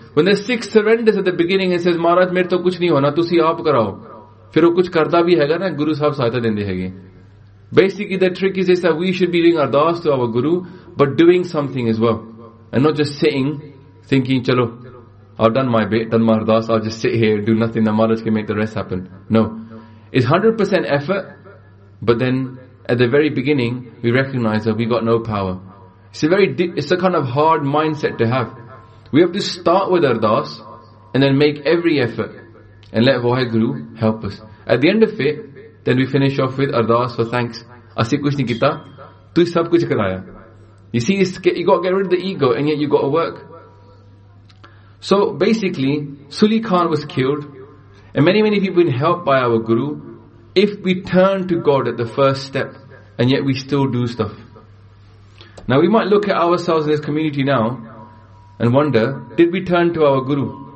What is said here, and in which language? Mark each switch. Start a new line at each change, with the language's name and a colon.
English: When the Sikh surrenders at the beginning and says,
Punjabi: ਮਹਾਰਾਜ, ਮੇਰੇ ਤੋ ਕੁਛ ਨਹੀ ਹੋਣਾ, ਤੁਸੀ ਆਪ ਕਰਾਓ. ਫਿਰ ਵੋਹ ਕੁਛ ਕਰਦਾ ਭੀ ਹੈ ਗਾ ਨਾ, ਗੁਰੂ ਸਾਹਿਬ ਸਹਾਇਤਾ ਦੇਂਦੇ ਹੈ ਗਾ.
English: Basically, the trick is this, that we should be doing ardas to our Guru, but doing something as well. And not just sitting, thinking, chalo, I've done my bit, done my ardas, I'll just sit here, do nothing, the Maharaj can make the rest happen. No. It's 100% effort, but then at the very beginning, we recognize that we got no power. It's a kind of hard mindset to have. We have to start with ardas, and then make every effort, and let Waheguru help us. At the end of it, then we finish off with ardas for thanks.
Punjabi: ਅਸੀ ਕੁਛ ਨਹੀ ਕੀਤਾ, ਤੂ ਸਬ ਕੁਛ ਕਰਾਇਆ.
English: You see, you got to get rid of the ego, and yet you got to work. So basically, Suli Khan was killed, and many, many people have been helped by our Guru. If we turn to God at the first step, and yet we still do stuff. Now we might look at ourselves in this community now, and wonder, did we turn to our Guru?